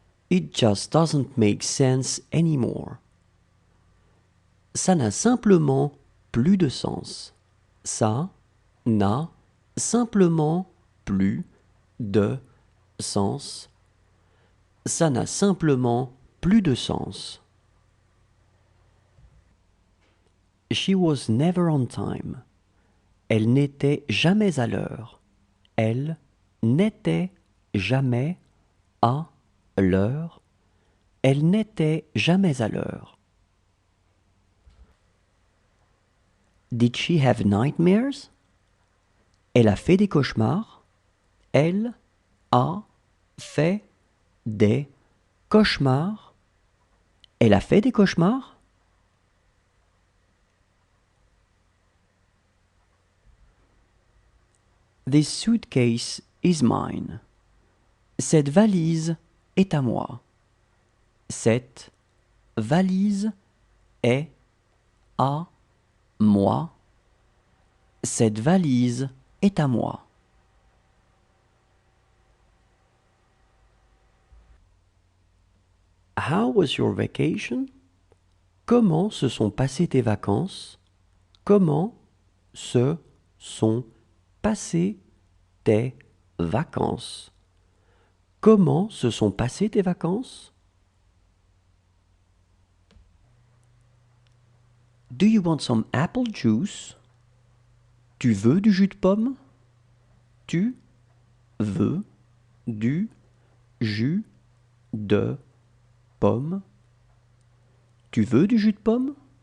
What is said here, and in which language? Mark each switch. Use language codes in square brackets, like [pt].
[en] It just doesn't make sense anymore. [fr] Ça n'a simplement plus de sens. Ça n'a simplement plus de sens. Ça n'a simplement plus de sens. [en] She was never on time. [fr] Elle n'était jamais à l'heure. Elle n'était jamais à l'heure. Elle n'était jamais à l'heure. [en] Did she have nightmares? [fr] Elle a fait des cauchemars. Elle a fait des cauchemars. Elle a fait des cauchemars. [en] This suitcase is mine. [fr] Cette valise est à moi. Cette valise est à moi. Cette valise est à moi. [en] How was your vacation? [fr] Comment se sont passées tes vacances? Comment se sont passées tes vacances? Comment se sont passées tes vacances? [en] Do you want some apple juice? [fr] Tu veux du jus de pomme? Tu veux du jus de pomme. Tu veux du jus de pomme?